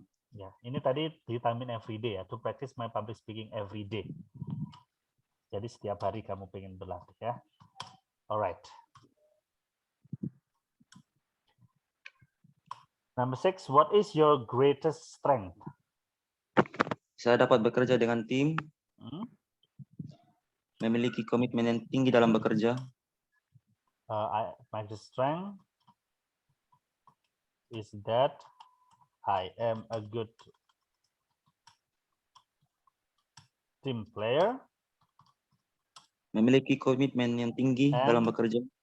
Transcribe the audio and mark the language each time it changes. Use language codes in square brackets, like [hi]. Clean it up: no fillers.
[id] Ya, ini tadi [en] vitamin everyday ya, to practice my public speaking every day. [id] Jadi setiap hari kamu pengen berlatih ya. Alright. [en] Number 6, what is your greatest strength? [id] Saya dapat bekerja dengan tim, memiliki komitmen yang tinggi dalam bekerja. [en] My strength is that I am a good team player. [id] Memiliki komitmen yang tinggi dalam bekerja.